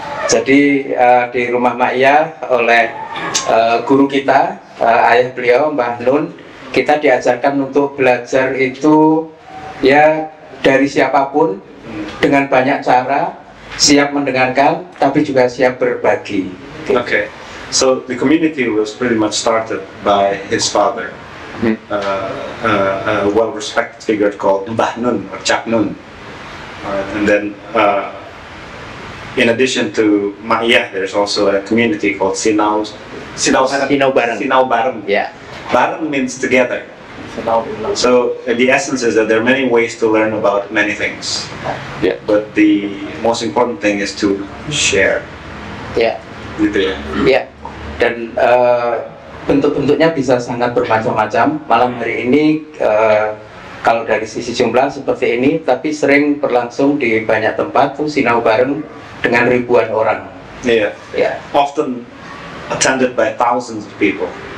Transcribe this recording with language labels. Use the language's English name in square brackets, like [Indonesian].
[Indonesian] Jadi di rumah Mak Iyah oleh guru kita, ayah beliau Mbah Nun, kita diajarkan untuk belajar itu ya dari siapapun, dengan banyak cara, siap mendengarkan, tapi juga siap berbagi. [English] Okay. So the community was pretty much started by his father, a well-respected figure called Mbah Nun or Cak Nun. And then, in addition to Mak Iyah, there's also a community called Sinau Bareng. Sinau Bareng. [Indonesian] Ya. [English] Bareng means together. So the essence is that there are many ways to learn about many things. Yeah. But the most important thing is to share. [Indonesian] Ya. Gitu ya. Ya. Dan bentuk-bentuknya bisa sangat bermacam-macam. Malam hari ini kalau dari sisi jumlah seperti ini, tapi sering berlangsung di banyak tempat tuh sinau bareng dengan ribuan orang. [English] Yeah. [Indonesian] Ya. [English] Often attended by thousands of people.